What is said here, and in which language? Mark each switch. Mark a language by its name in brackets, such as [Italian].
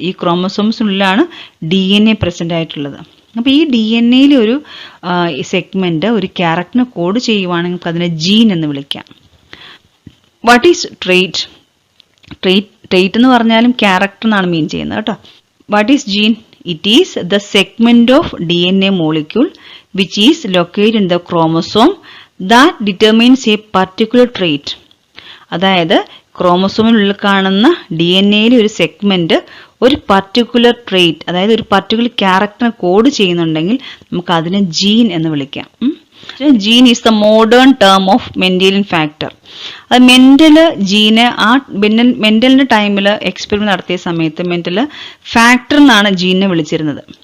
[Malayalam] ഈ ക്രോമസോംസിനുള്ളിലാണ് DNA present ആയിട്ടുള്ളത്. അപ്പൊ ഈ DNA ഒരു സെഗ്മെന്റ് ഒരു ക്യാരക്ടറിനെ കോഡ് ചെയ്യുവാണെങ്കിൽ അതിനെ ജീൻ എന്ന് വിളിക്കാം. [English] What is trait? [Malayalam] ട്രേറ്റ് എന്ന് പറഞ്ഞാലും ക്യാരക്ടർ എന്നാണ് മീൻ ചെയ്യുന്നത് കേട്ടോ. [English] What is gene? It is the segment of DNA molecule which is located in the chromosome that determines a particular trait. [Malayalam] അതായത് ക്രോമസോമിനുള്ളിൽ കാണുന്ന DNA ഒരു സെഗ്മെന്റ് ഒരു പർട്ടിക്കുലർ ട്രേറ്റ്, അതായത് ഒരു പർട്ടിക്കുലർ ക്യാരക്ടറിനെ കോഡ് ചെയ്യുന്നുണ്ടെങ്കിൽ നമുക്ക് അതിനെ ജീൻ എന്ന് വിളിക്കാം. [English] Gene is the modern term of Mendelian factor. [Malayalam] അത് മെന്റല് ജീന് മെന്റലിന്റെ ടൈമില് എക്സ്പെരിമെന്റ് നടത്തിയ സമയത്ത് മെന്റല് ഫാക്ടർ എന്നാണ് ജീനെ വിളിച്ചിരുന്നത്.